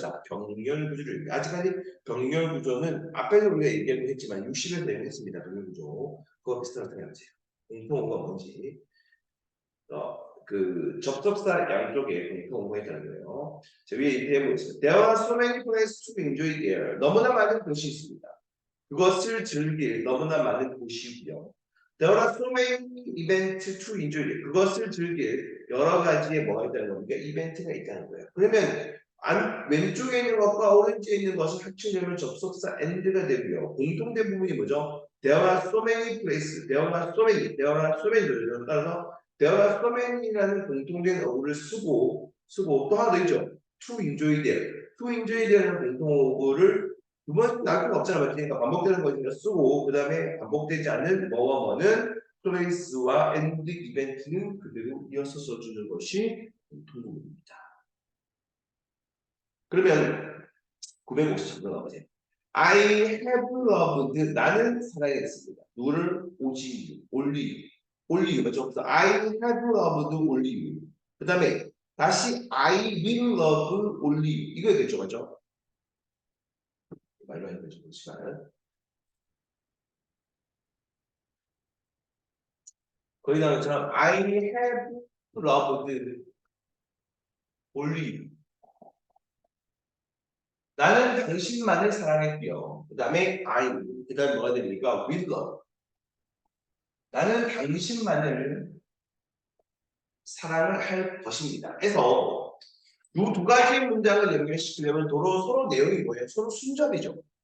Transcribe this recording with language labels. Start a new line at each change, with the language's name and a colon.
Korean: 병렬 구조를. 아직까지 병렬 구조는 앞에서 우리가 얘기하고 했지만 60을 내용했습니다. 병렬 구조. 그거 비슷하게 생각하세요. 공통어가 뭔지. 그 접속사 양쪽에 공통어가 있다는 거예요. 자, 위에 이렇게 해보겠습니다.
English: There are so many places to enjoy there.
Korean: 너무나 많은 곳이 있습니다. 그것을 즐길 너무나 많은 곳이고요.
English: There are so many events to enjoy.
Korean: 그것을 즐길 여러 가지의 뭐가 있다는 겁니까? 이벤트가 있다는 거예요. 그러면 왼쪽에 있는 것과 오른쪽에 있는 것을 합치려면 접속사 and가 되고요. 공통된 부분이 뭐죠?
English: There are so many places. There are so many. There are so many.
Korean: 따라서
English: there are so many
Korean: 라는 공통된 어구를 쓰고 또 하나 더 있죠.
English: To enjoy there. To enjoy there
Korean: 라는 공통 어구를 두 번 나올 필요가 없잖아. 맞지? 그러니까 반복되는 거니까 쓰고 그 다음에 반복되지 않는 뭐와 뭐는 플레이스와 엔드 이벤트는 그대로 이어서 써주는 것이 공통부분입니다. 그러면 950번 나오세요.
English: I have loved
Korean: 나는 사랑했습니다. 누구를? 오지
English: only you
Korean: 맞죠? 그래서
English: I have loved only you.
Korean: 그 다음에 다시
English: I will love only you.
Korean: 이거 되죠, 맞죠? 말로 해보죠. 시간. 거기 나온 것처럼
English: I have loved only you.
Korean: 나는 당신만을 사랑했고요. 그 다음에 I, 그 다음에 뭐가 되니까
English: will love.
Korean: 나는 당신만을 사랑을 할 것입니다. 해서 이 두 가지의 문장을 연결시키려면 서로 내용이 뭐예요? 서로 순접이죠.